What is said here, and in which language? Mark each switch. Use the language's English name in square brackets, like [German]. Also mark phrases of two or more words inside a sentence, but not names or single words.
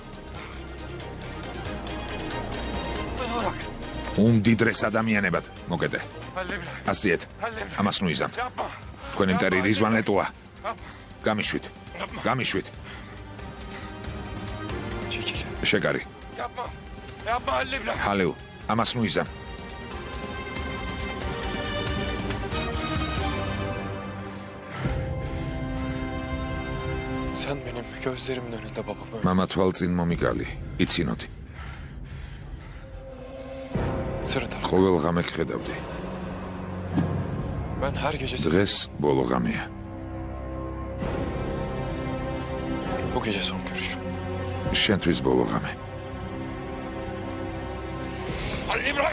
[Georgian] უმდიდრეს ადამიანებად. მოკეთე. ასწიეთ. ამას ნუიზამთ. თქვენი მტერი რიзвან ლეტოა. გამიშვით. გამიშვით. შეკარი. ჰალეუ. ამას ნუიზამ. [Turkish] Sen benim gözlerimin önünde babamı... [Georgian] მამა თვალწინ მომიკალი. იცინოდი. [Turkish] Sırıtar. [Georgian] ყოველ ღამე გხედავდი. [Turkish] Ben her gece... [Georgian] დღეს ბოლო ღამეა. [Turkish] Bu gece son görüşüm. [Georgian] შენთვის ბოლო ღამე. Halil İbrahim!